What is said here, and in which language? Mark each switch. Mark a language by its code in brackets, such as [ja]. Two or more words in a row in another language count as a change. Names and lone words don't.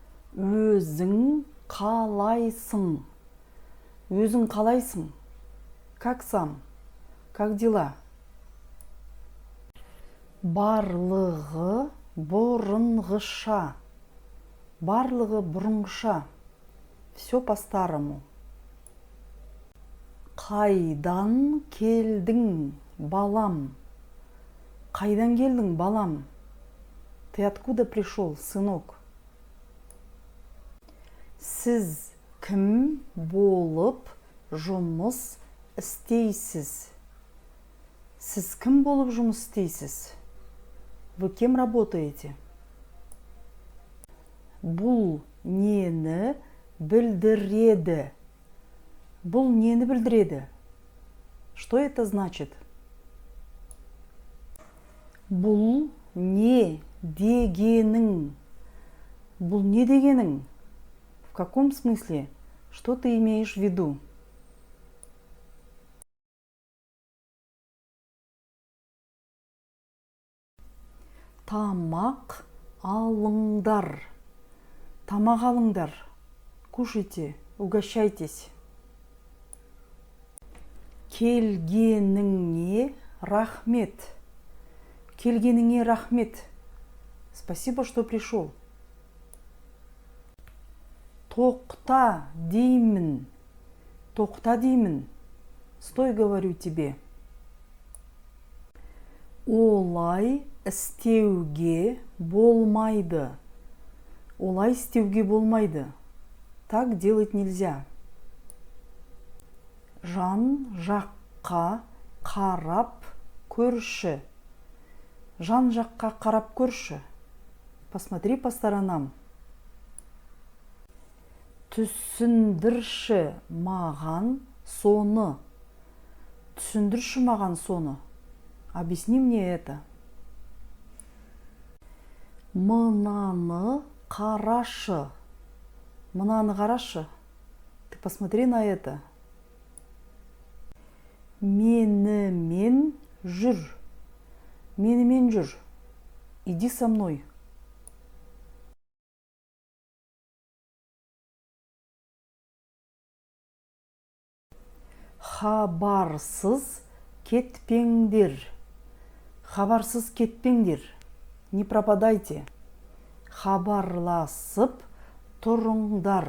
[kk] Өзің қалайсың? Өзің қалайсың? [ru] Как сам? Как дела? [kk] Барлығы бұрынғыша. Барлығы бұрынғыша. [ru] Все по-старому. [kk] Қайдан келдің, балам? Қайдан келдің, балам? [ru] Ты откуда пришел, сынок? [kk] Сіз кім болып жұмыс істейсіз? Сіз кім болып жұмыс істейсіз? [ru] Вы кем работаете? [kk] Бұл нені білдіреді? Бұл нені білдіреді? [ru] Что это значит? [kk] Бұл не дегенің? Бұл не дегенің? [ru] В каком смысле? Что ты имеешь в виду? [kk] Тамақ алыңдар. Тамақ алыңдар. [ru] Кушайте, угощайтесь. [kk] Келгеніңе рахмет. Келгеніңе рахмет. [ru] Спасибо, что пришел. [kk] Тоқта деймін. Тоқта деймін. [ru] Стой, говорю тебе. [kk] Олай істеуге болмайды. Олай істеуге болмайды. [ru] Так делать нельзя. [kk] Жан жаққа қарап көрші. Жан жаққа қарап көрші. [ru] Посмотри по сторонам. [kk] Түсіндірші маған соны. Түсіндірші маған соны. [ru] Объясни мне это. [kk] Мынаны қарашы. Мынаны қарашы. [ru] Ты посмотри на это. [kk] Менімен жүр. Менімен жүр. [ru] Иди со мной. [kk] Хабарсыз кетпеңдер. Хабарсыз кетпеңдер. [ru] Не пропадайте. [kk] Хабарласып тұрыңдар.